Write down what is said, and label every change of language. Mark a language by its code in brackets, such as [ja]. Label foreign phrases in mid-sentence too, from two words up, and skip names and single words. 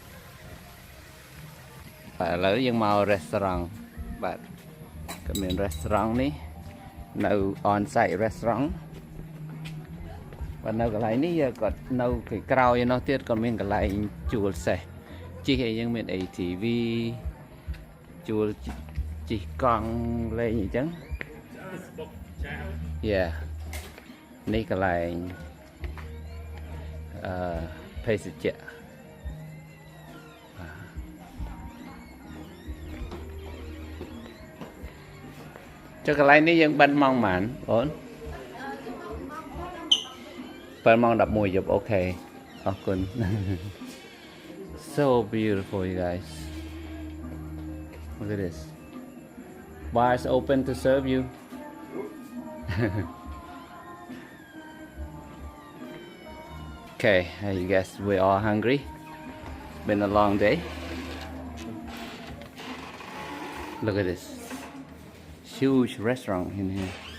[km] បាទឥឡូវយើងមក restaurant បាទក៏មាន restaurant នេះនៅ [en] on site restaurant [km] បាទនៅកន្លែងនេះគាត់នៅខាងក្រោយឯនោះទៀតក៏មានកន្លែងជួលសេះជិះអីយើងមាន ATV ជួលជិះកង់លេងអញ្ចឹង yeah នេះកន្លែងភេសជ្ជៈចុះកន្លែងនេះយើងបិទម៉ោងប៉ុន្មានបង [en] 7 [km] ម៉ោង 11 យប់អូខេអរគុណ [en] so beautiful you guys look at this bars open to serve you okay I guess we're all hungry been a long day look at this huge restaurant in here